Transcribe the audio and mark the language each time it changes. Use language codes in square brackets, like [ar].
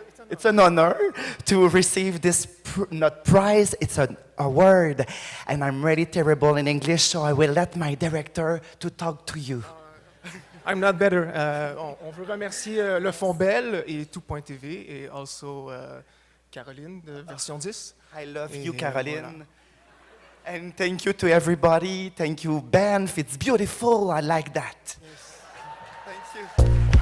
[en] It's an honor to receive this not prize. It's an award. And I'm really terrible in English, so I will let my director to talk to you. I'm not better. [fr] On veut remercier le Fonds Bell et Tout.tv et also Caroline de Version 10. [en] I love you, Caroline. Voilà. And thank you to everybody. Thank you, Banff. It's beautiful. I like that. Yes. Thank you.